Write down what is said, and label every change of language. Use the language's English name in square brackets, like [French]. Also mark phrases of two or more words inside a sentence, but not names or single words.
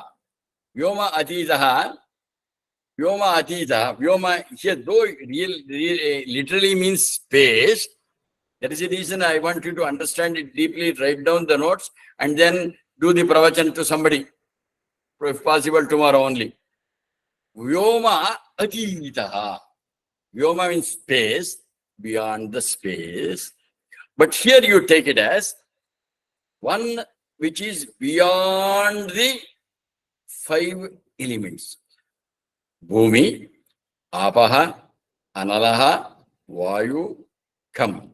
[Sanskrit] Vyoma Atitaha. Vyoma Atitaha. Vyoma, [English] here, though literally means space, that is the reason I want you to understand it deeply, write down the notes, and then do the pravachan to somebody, if possible tomorrow only. [Sanskrit] Vyoma Atitaha. [English] Vyoma means space, beyond the space. But here you take it as one which is beyond the 5 elements. [Sanskrit] Bhumi, Apaha, Analaha, Vayu, Kam.